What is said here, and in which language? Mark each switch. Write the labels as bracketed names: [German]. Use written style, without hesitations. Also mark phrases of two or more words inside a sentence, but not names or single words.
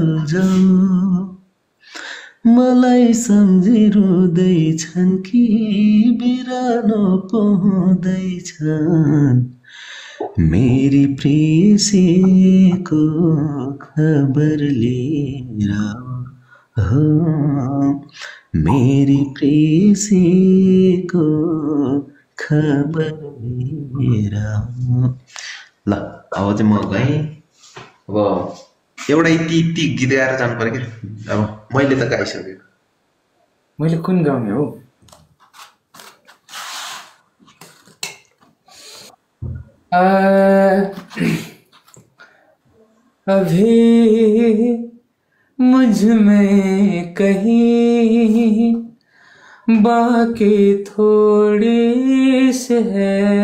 [Nepali] जाऊ, मलाई सम्झिरहँदैछन् कि बिरानो पाउँदैछन्, मेरी प्रेयसीको खबर लिएर हो, मेरी प्रेयसीको खबर लिएर। ल अब चाहिँ म गएँ, अब एउटा यति गीत गाएर जानु पर्यो कि। अब मैले त गाइसकेँ, मैले कुन गाउने हो? [Hindi] अभी मुझ में कहीं बाकी थोड़ी सी है